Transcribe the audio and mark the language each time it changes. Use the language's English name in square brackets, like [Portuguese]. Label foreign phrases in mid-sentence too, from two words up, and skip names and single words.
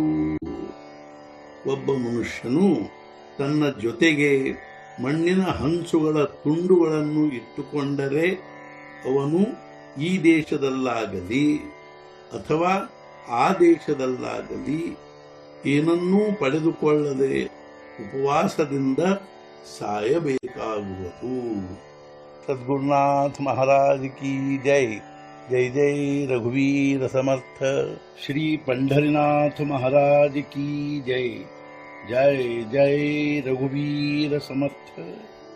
[Kannada] ಒಬ್ಬ ಮನುಷ್ಯನು ತನ್ನ ಜೊತೆಗೆ ಮಣ್ಣಿನ ಹಂಚುಗಳ ತುಂಡುಗಳನ್ನು ಇಟ್ಟುಕೊಂಡರೆ ಅವನು ಈ ದೇಶದಲ್ಲಾಗಲಿ ಅಥವಾ ಆ ದೇಶದಲ್ಲಾಗಲಿ ಏನನ್ನೂ ಪಡೆದುಕೊಳ್ಳದೆ ಉಪವಾಸದಿಂದ ಸಾಯಬೇಕಾಗುವುದು. ಸದ್ಗುರುನಾಥ ಮಹಾರಾಜ್ ಕಿ ಜೈ. [Marathi] जय जय रघुवीर समर्थ. श्री पंढरीनाथ महाराज की जय. जय जय रघुवीर समर्थ.